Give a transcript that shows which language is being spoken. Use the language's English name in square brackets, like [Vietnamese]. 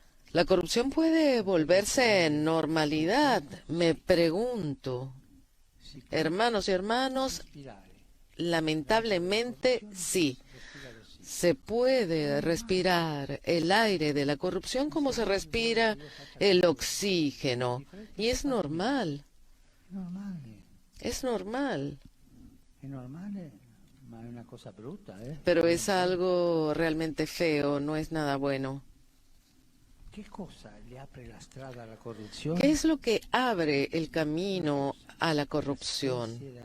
[Spanish] La corrupción puede volverse normalidad, me pregunto. Hermanos y hermanas, lamentablemente sí. Se puede respirar el aire de la corrupción como se respira el oxígeno. Y es normal. Es normal. [Italian] È normale, ma è una cosa brutta, eh? [Spanish] Pero es algo realmente feo, no es nada bueno. [Italian] Che cosa le apre la strada alla corruzione? [Spanish] ¿Qué es lo que abre el camino a la corrupción?